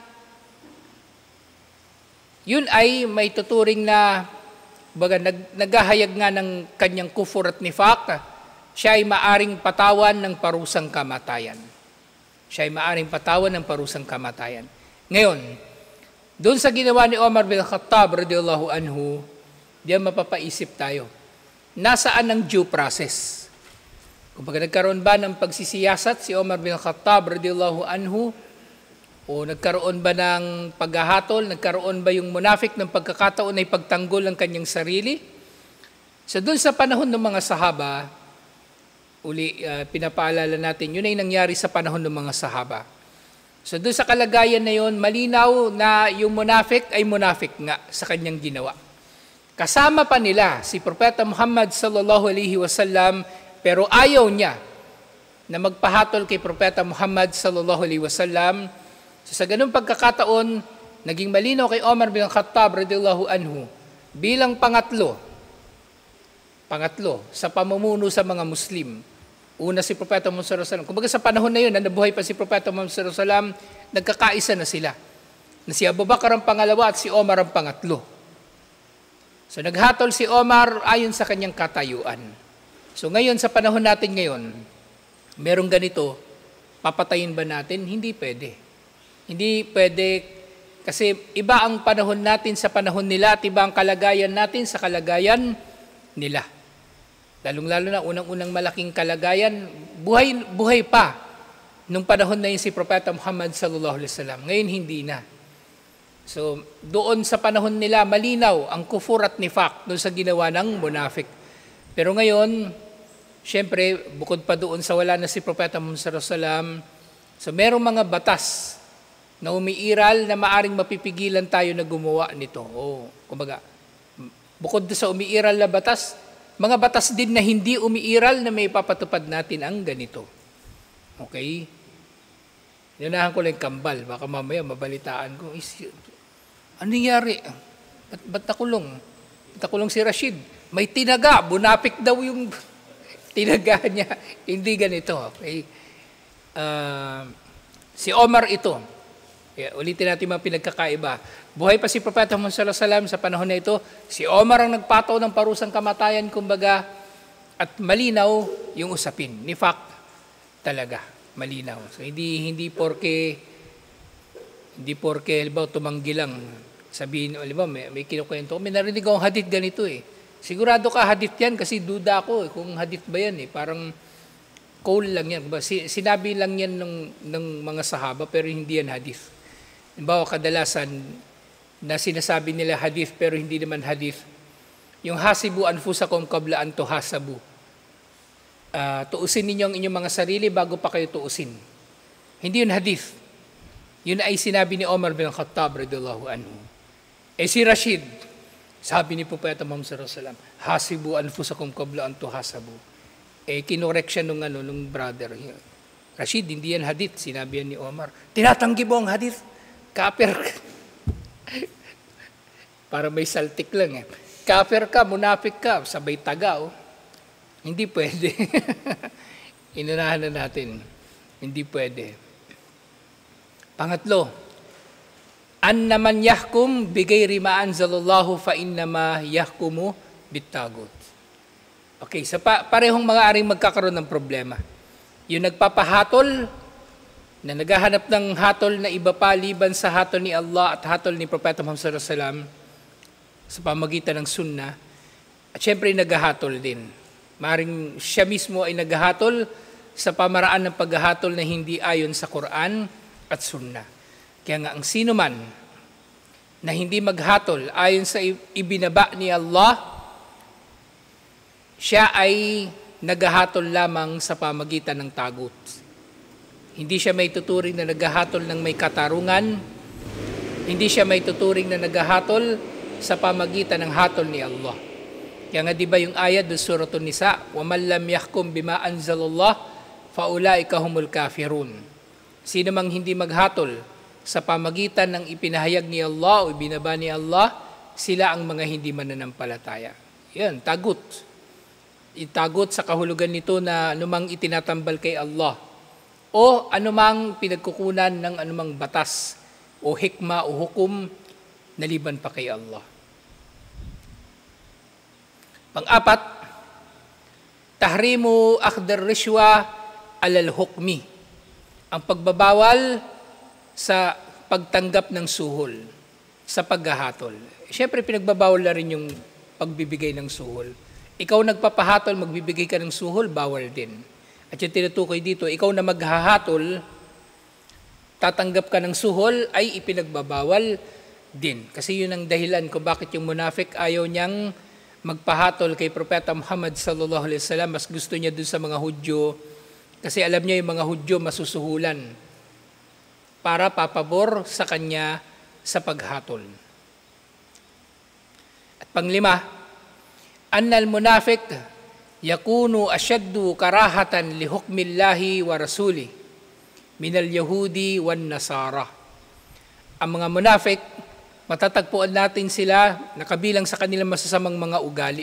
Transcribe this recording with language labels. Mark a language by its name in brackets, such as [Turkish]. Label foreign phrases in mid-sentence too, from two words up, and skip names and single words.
[Filipino] Yun ay may tuturing na naghahayag nga ng kanyang kufur at nifaq, siya ay maaring patawan ng parusang kamatayan. Siya ay maaring patawan ng parusang kamatayan. Ngayon, doon sa ginawa ni Omar bin Khattab [Arabic] رضي الله عنه, [Filipino] diyan mapapaisip tayo. Nasaan ang due process? Kung nagkaroon ba ng pagsisiyasat si Omar bin Khattab [Arabic] رضي الله عنه, [Filipino] o nagkaroon ba ng paghahatol, nagkaroon ba yung munafik ng pagkakataon ay pagtanggol ng kanyang sarili? So doon sa panahon ng mga sahaba, pinapaalala natin, yun ay nangyari sa panahon ng mga sahaba. So doon sa kalagayan na yun, malinaw na yung munafik ay munafik nga sa kanyang ginawa. Kasama pa nila si Propeta Muhammad [Arabic] صلى الله عليه وسلم, [Filipino] pero ayaw niya na magpahatol kay Propeta Muhammad [Arabic] صلى الله عليه وسلم. [Filipino] So sa ganung pagkakataon, naging malinaw kay Omar bin Khattab [Arabic] رضي الله عنه [Filipino] bilang pangatlo sa pamumuno sa mga Muslim. Una si Propeta Muhammad [Arabic] صلى الله عليه وسلم. [Filipino] Kumbaga sa panahon na yun, na nabuhay pa si Propeta Muhammad [Arabic] صلى الله عليه وسلم, [Filipino] nagkakaisa na sila. Na si Abu Bakar ang pangalawa at si Omar ang pangatlo. So naghatol si Omar ayon sa kanyang katayuan. So ngayon, sa panahon natin ngayon, merong ganito, papatayin ba natin? Hindi pwede. Hindi pwede kasi iba ang panahon natin sa panahon nila at iba ang kalagayan natin sa kalagayan nila. Lalong-lalo na unang-unang malaking kalagayan, buhay pa nung panahon na yun si Propeta Muhammad [Arabic] صلى الله عليه وسلم. [Filipino] Ngayon hindi na. So doon sa panahon nila malinaw ang kufur at nifaq doon sa ginawa ng munafik. Pero ngayon, syempre bukod pa doon sa wala na si Propeta Muhammad [Arabic] صلى الله عليه وسلم, [Filipino] so merong mga batas na umiiral na maaring mapipigilan tayo na gumawa nito. Kumbaga, bukod sa umiiral na batas, mga batas din na hindi umiiral na may papatupad natin ang ganito. Okay? Yunahan ko lang kambal. Baka mamaya mabalitaan ko. Ano nangyari? Ba't nakulong? Ba't nakulong si Rashid? May tinaga. Bunapik daw yung tinaga niya. Hindi ganito. Okay? Si Omar ito. Ulitin natin mga pinagkakaiba. Buhay pa si Propeta Muhammad [Arabic] صلى الله عليه وسلم [Filipino] sa panahon na ito. Si Omar ang nagpataw ng parusang kamatayan, kumbaga, at malinaw yung usapin. Nifaq talaga, malinaw. So hindi porke halimbawa tumanggi lang, sabihin, halimbawa may kinukwento, may narinig akong hadith ganito Sigurado ka hadith yan kasi duda ako kung hadith ba yan Parang call lang yan. Sinabi lang yan ng mga sahaba pero hindi yan hadith. Halimbawa, kadalasan na sinasabi nila hadith pero hindi naman hadith. [Arabic] Yung حاسبوا أنفسكم قبل أن تحاسبوا. [Filipino] Tuusin ninyo ang inyong mga sarili bago pa kayo tuusin. Hindi yun hadith. Yun ay sinabi ni Omar bin Khattab [Arabic] رضي الله عنه. [Filipino] Si Rashid, sabi ni Propeta Muhammad [Arabic] صلى الله عليه وسلم، حاسبوا أنفسكم قبل أن تحاسبوا. [Filipino] Kinorek siya nung brother. Rashid, hindi yan hadith, sinabi yan ni Omar. Tinatanggi mo ang hadith? Kafir ka. Para may saltik lang Kafir ka, munafik ka, sabay taga Hindi pwede. Inunahan na natin. Hindi pwede. Pangatlo, [Arabic] من يحكم بغير ما أنزل الله فإنما يحكم بالطاغوت. [Filipino] Okay, parehong mga aring magkakaroon ng problema. Yung nagpapahatol, na naghahanap ng hatol na iba pa liban sa hatol ni Allah at hatol ni Propeta Muhammad [Arabic] صلى الله عليه وسلم [Filipino] sa pamagitan ng sunnah, at syempre naghahatol din. Maring siya mismo ay naghahatol sa pamaraan ng paghahatol na hindi ayon sa Quran at Sunnah. Kaya nga ang sino man na hindi maghatol ayon sa ibinaba ni Allah, siya ay naghahatol lamang sa pamagitan ng tagut. Hindi siya may tuturing na naghahatol ng may katarungan, hindi siya may tuturing na naghahatol sa pamagitan ng hatol ni Allah. Kaya nga di ba yung ayat do Suratul Nisa, [Arabic] وَمَنْ لَمْ يَحْكُمْ بِمَا أَنزَلَ اللَّهُ فَأُولَٰئِكَ هُمُ الْكَافِرُونَ. [Filipino] Sino mang hindi maghatol sa pamagitan ng ipinahayag ni Allah o ibinaba ni Allah, sila ang mga hindi mananampalataya. Yan, tagut. Itagot sa kahulugan nito na anumang itinatambal kay Allah o anumang pinagkukunan ng anumang batas o hikma o hukom na liban pa kay Allah. Pang-apat, [Arabic] تحريم أخذ الرشوة على الحكم. [Filipino] Ang pagbabawal sa pagtanggap ng suhol, sa paghahatol. Siyempre, pinagbabawal na rin yung pagbibigay ng suhol. Ikaw nagpapahatol, magbibigay ka ng suhol, bawal din. At yung tinutukoy dito, ikaw na maghahatol, tatanggap ka ng suhol, ay ipinagbabawal din. Kasi yun ang dahilan kung bakit yung munafik ayaw niyang magpahatol kay Propeta Muhammad [Arabic] صلى الله عليه وسلم. [Filipino] Mas gusto niya dun sa mga Hudyo, kasi alam niya yung mga Hudyo masusuhulan para papabor sa kanya sa paghatol. At panglima, [Arabic] أن المنافق يكون أشد كراهة لحكم الله ورسوله من اليهود والنصارى. [Filipino] Ang mga munafik, matatagpuan natin sila nakabilang sa kanilang masasamang mga ugali.